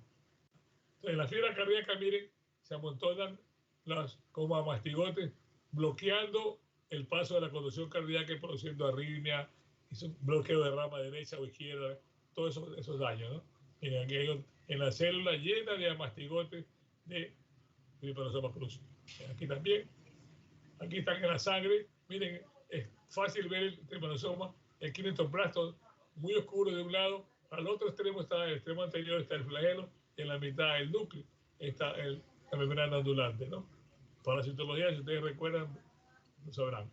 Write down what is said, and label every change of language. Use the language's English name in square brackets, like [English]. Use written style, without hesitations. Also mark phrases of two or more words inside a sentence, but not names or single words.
[Spanish] Entonces en la fibra cardíaca, miren, se amontonan como a mastigotes, bloqueando el paso de la conducción cardíaca y produciendo arritmia, bloqueo de rama derecha o izquierda, todos esos daños, ¿no? Miren, aquí hay en la célula llena de amastigotes de Trypanosoma cruzi. Aquí también. Aquí están en la sangre. Miren, es fácil ver el Trypanosoma, el quinetoplasto muy oscuro de un lado. Al otro extremo está el extremo anterior, está el flagelo, y en la mitad el núcleo está la membrana ondulante, ¿no? Parasitología, si ustedes recuerdan, lo sabrán.